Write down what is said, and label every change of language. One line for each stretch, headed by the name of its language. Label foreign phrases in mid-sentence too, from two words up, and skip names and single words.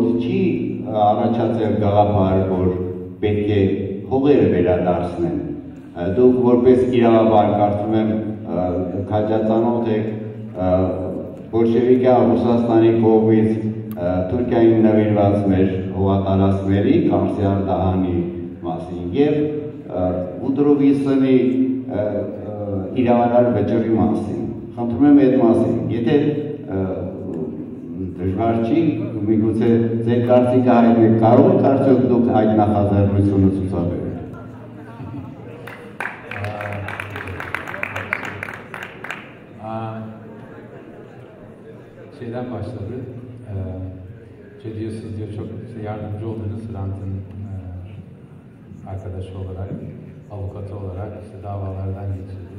Armenian: չի առաջացել գաղափար, որ պետք է հողերը վերադարձնեն։ Դուք որպես իրավաբան կարծում եմ քաջածանոթ եք բոլշևիկյան Ռուսաստանի կողմից Թուրքիային նվիրված մեր հողատարածքների Կարսիար դահանի մասին եւ Ուդրովիսնի իրավարար վճռի մասին։ Խնդրում եմ այդ մասին, եթե դժվար չի, միգուցե ձեր կարծիքը հայտնեք, կարող եք արդյոք դուք այդ նախաձեռնությունը ցուցաբերել։
Turkish: Şeyden başladı. Diyor, siz diyor çok yardımcı oldunuz Hrant'ın arkadaşı olarak, avukatı olarak davalardan geçirdi.